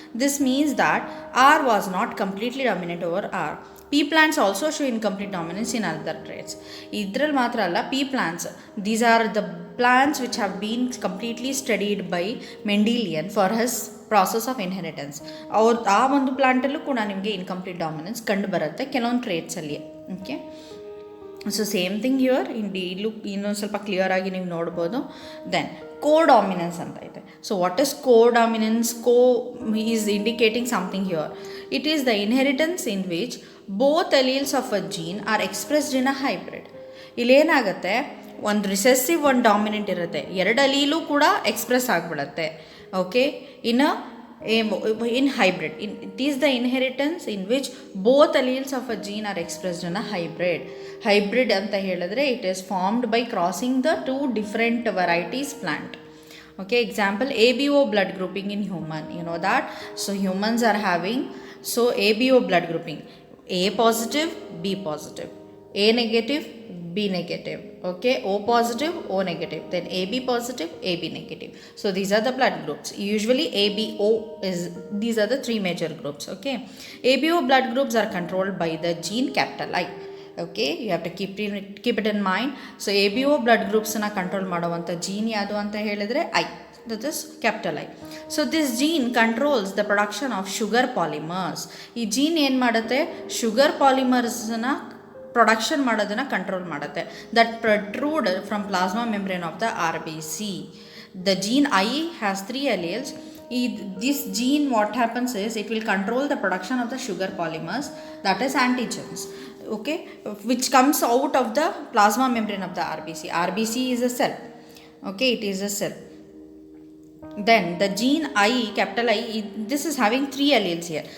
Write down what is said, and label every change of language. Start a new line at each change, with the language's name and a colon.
English: This means that R was not completely dominant over R. Pea plants also show incomplete dominance in other traits.
Kannada: Idral matra alla,
English: pea plants, these are the plants which have been completely studied by Mendelian for his process of inheritance.
Kannada: ಆ ಒಂದು ಪ್ಲಾಂಟಲ್ಲೂ ಕೂಡ ನಿಮಗೆ incomplete dominance ಕಂಡು ಬರುತ್ತೆ ಕೆಲವೊಂದು ಟ್ರೇಟ್ಸಲ್ಲಿ. Okay,
English: so same thing here
Kannada: ಇಲ್ಲೂ ಇನ್ನೊಂದು ಸ್ವಲ್ಪ ಕ್ಲಿಯರ್ ಆಗಿ ನೀವು ನೋಡ್ಬೋದು.
English: then co-dominance
Kannada: ಅಂತ ಇದೆ.
English: So what is co-dominance? Co is indicating something here. It is the inheritance in which both alleles of a gene are expressed in a hybrid.
Kannada: ಇಲ್ಲೇನಾಗುತ್ತೆ, ಒಂದು recessive ಒಂದು ಡಾಮಿನೆಂಟ್ ಇರುತ್ತೆ, ಎರಡು ಅಲೀಲು ಕೂಡ ಎಕ್ಸ್ಪ್ರೆಸ್ ಆಗಿಬಿಡುತ್ತೆ.
English: Okay, in hybrid. It is the inheritance in which both alleles of a gene are expressed in a hybrid. Hybrid
Kannada: anta heladre,
English: it is formed by crossing the two different varieties plant. Okay, example ABO blood grouping in human, you know that. So humans are having ABO blood grouping, A positive, B positive, A negative, B negative. Okay, O positive, O negative, then AB positive, AB negative. So these are the blood groups. Usually ABO these are the three major groups. Okay, ABO blood groups are controlled by the gene capital I. Okay, you have to keep it in mind. So ABO blood groups na control
Kannada: ಮಾಡುವಂತ
English: gene
Kannada: ಯಾವುದು ಅಂತ ಹೇಳಿದ್ರೆ
English: I, that is capital I. So this gene controls the production of sugar polymers.
Kannada: ಈ gene ಏನು ಮಾಡುತ್ತೆ, sugar polymers na production ಮಾಡೋದನ್ನು control ಮಾಡುತ್ತೆ,
English: That protrude from plasma membrane of the RBC. The gene I has 3 alleles. This gene, what happens is, it will control the production of the sugar polymers, that is antigens, okay, which comes out of the plasma membrane of the RBC. RBC is a cell. Okay, it is a cell. Then the gene I, capital I, this is having 3 alleles here.